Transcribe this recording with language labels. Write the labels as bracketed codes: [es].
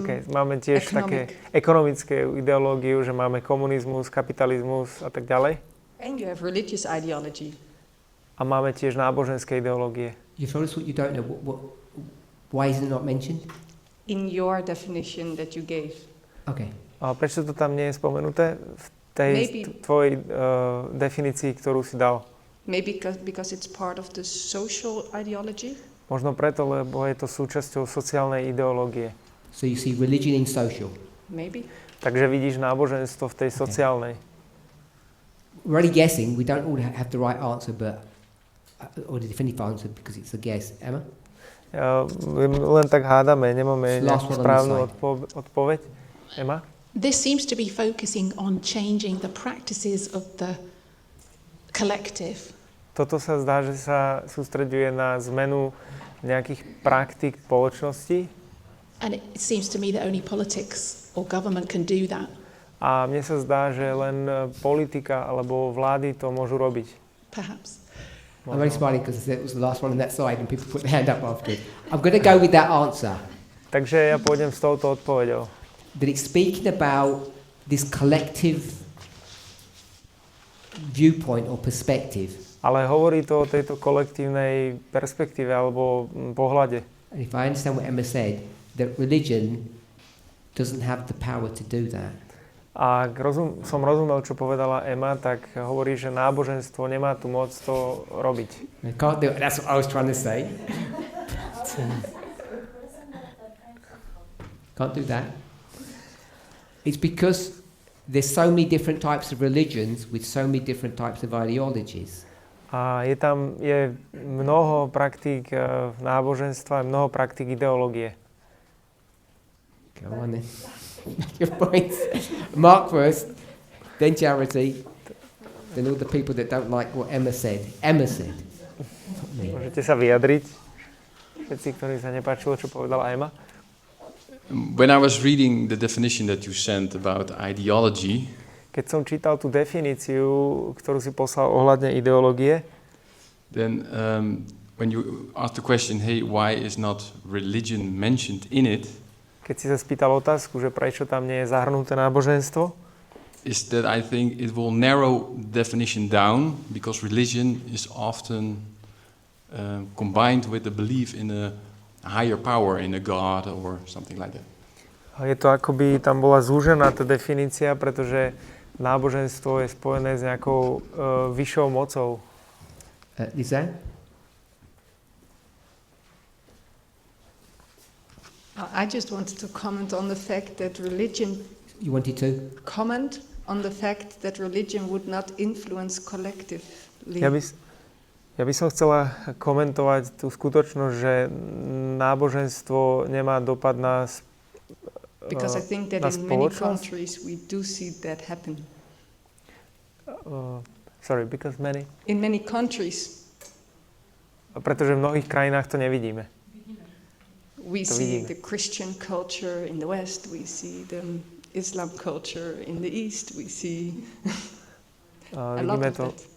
[sk] Okay, máme tiež také ekonomické ideológiu, že máme komunizmus, kapitalizmus a tak ďalej. [en] And you have religious ideology. [sk] A máme tiež náboženské ideológie. [en] You told us what you don't know. Why is it not mentioned? in your definition that you gave? Okay. [sk] A prečo to tam nie je spomenuté v tej tvojej definícii, ktorú si dal? [en] Maybe because it's part of the social ideology? [sk] Možno preto, lebo je to súčasťou sociálnej ideológie. [en] So you see religion in social. Maybe. [sk] Takže vidíš náboženstvo v tej sociálnej. [en] We're only guessing. We don't all have the right answer, but or the definitive answer because it's a guess. Emma? [sk] Len tak hádame, nemáme nejakú správnu odpoveď. Emma? [en] This seems to be focusing on changing the practices of the collective. [sk] Toto sa zdá, že sa sústreďuje na zmenu nejakých praktík spoločnosti. [en] And it seems to me that only politics or government can do that. [sk] A mne sa zdá, že len politika alebo vlády to môžu robiť. [en] Perhaps. I'm only smiling because it was the last one on that side and people put their hand up after it. I'm going to go with that answer. [sk] Takže ja pôjdem s touto odpoveďou. [en] That it's speaking about this collective viewpoint or perspective. [sk] Ale hovorí to o tejto kolektívnej perspektíve alebo pohľade. [en] And if I understand what Emma said, that religion doesn't have the power to do that. [sk] A ak som rozumel, čo povedala Emma, tak hovorí, že náboženstvo nemá tu moc to robiť. [en] I can't do it. That's what I was trying to say. Can't do that. It's because there's so many different types of religions with so many different types of ideologies. [sk] A je mnoho praktík náboženstva, mnoho praktík ideológie. [en] Go on then. Your points. Mark first, then Charity, then all the people that don't like what Emma said. Emma said. [sk] Môžete sa vyjadriť, všetci, ktorí sa nepáčilo, čo povedala Emma. [en] When I was reading the definition that you sent about ideology, [sk] keď som čítal tú definíciu, ktorú si poslal ohľadne ideológie, [en] then when you asked the question, hey, why is not religion mentioned in it? [sk] Keď si sa spýtal otázku, že prečo tam nie je zahrnuté náboženstvo, [en] is that I think it will narrow definition down because religion is often combined with the belief in a higher power, in a God or something like that. [sk] Je to akoby tam bola zúžená tá definícia, pretože náboženstvo je spojené s nejakou vyššou mocou. [en] Lisa? I just wanted to comment on the fact that religion... You wanted to? Comment on the fact that religion would not influence collectively. [sk] Ja by som chcela komentovať tú skutočnosť, že náboženstvo nemá dopad na [en] because I think that in many countries we do see that happen. Because many? In many countries. [sk] Pretože v mnohých krajinách to nevidíme. [en] We see the Christian culture in the West, we see the Islam culture in the East, we see a lot of that.